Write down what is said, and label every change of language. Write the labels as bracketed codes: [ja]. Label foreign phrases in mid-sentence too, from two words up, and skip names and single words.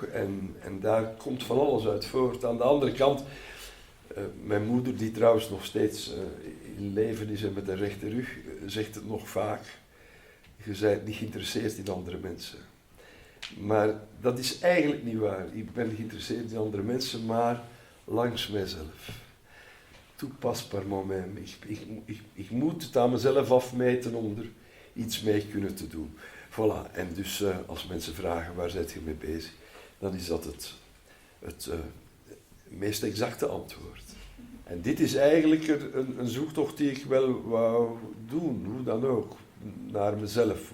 [nl] En daar komt van alles uit voort. Aan de andere kant, mijn moeder, die trouwens nog steeds in leven is en met een rechte rug, zegt het nog vaak: je bent niet geïnteresseerd in andere mensen. Maar dat is eigenlijk niet waar. Ik ben geïnteresseerd in andere mensen, maar langs mijzelf. [fr] Tout passe par moi-même. [nl] Ik moet het aan mezelf afmeten om er iets mee kunnen te doen. Voilà. En dus als mensen vragen waar zit je mee bezig, dan is dat het meest exacte antwoord. En dit is eigenlijk een zoektocht die ik wel wou doen, hoe dan ook, naar mezelf.